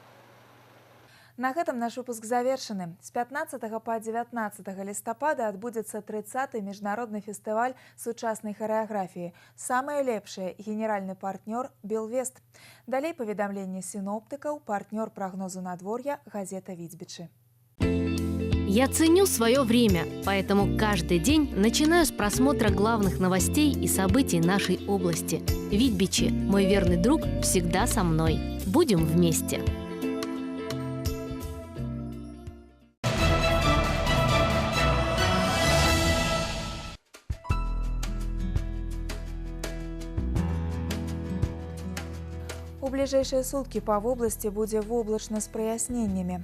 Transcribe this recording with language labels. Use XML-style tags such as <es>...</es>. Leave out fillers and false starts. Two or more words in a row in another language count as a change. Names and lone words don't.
<be>На гэтым наш выпуск завершаны. З 15 па 19 лістапада адбудзецца 30-й міжнародны фестываль сучаснай харэаграфіі. Самае лепшае – генеральны партнёр «Белвест». Далей паведамленне сіноптыкаў, партнёр прагнозу надвор'я газета «Віцбічы».</be> <ru>Я ценю свое время, поэтому каждый день начинаю с просмотра главных новостей и событий нашей области. Витбичи, мой верный друг, всегда со мной. Будем вместе.</ru> <be>У бліжэйшыя суткі па вобласці будзе воблачна з праясненнямі.</be>